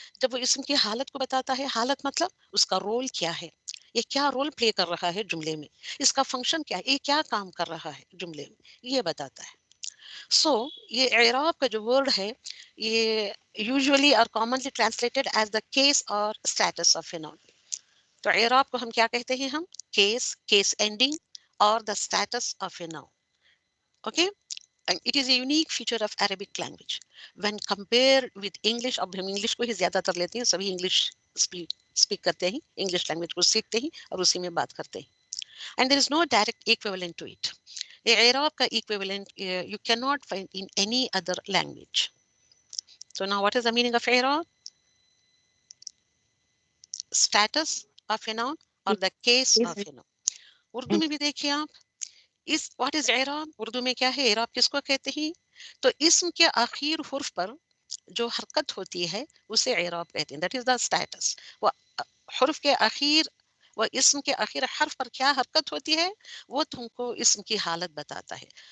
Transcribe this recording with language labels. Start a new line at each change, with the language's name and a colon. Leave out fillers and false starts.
Urdu: جب وہ اسم کی حالت کو بتاتا ہے، حالت مطلب اس کا رول کیا ہے، یہ کیا رول پلے کر رہا ہے جملے میں، اس کا فنکشن کیا ہے، یہ کیا کام کر رہا ہے جملے میں، یہ بتاتا ہے. سو یہ اعراب کا جو ورڈ ہے، یہ
English: Usually اور commonly translated as the case اور status of a noun.
Urdu: تو اعراب کو ہم کیا کہتے ہیں، ہم
English: Case ending اور the status of a noun. Okay. And it is a unique feature of Arabic language when compared with English.
Urdu: اب ہم انگلش کو ہی زیادہ تر لیتے ہیں، سبھی انگلش اسپیک کرتے ہیں، انگلش لینگویج کو سیکھتے ہیں اور اسی میں بات کرتے ہیں.
English: And there is no direct equivalent to it.
Urdu: اعراب کا
English: equivalent you cannot find in any other language. So now what is the meaning of اعراب؟ Status of a noun or the case of a noun.
Urdu: Urdu میں بھی دیکھیے آپ،
English: اس what is
Urdu: اعراب، اردو میں کیا ہے، اعراب کس کو کہتے ہیں؟ تو اسم کے آخر حرف پر جو حرکت ہوتی ہے اسے اعراب کہتے ہیں،
English: That is the status.
Urdu: وہ حرف کے آخر، وہ اسم کے آخر حرف پر کیا حرکت ہوتی ہے، وہ تم کو اسم کی حالت بتاتا ہے.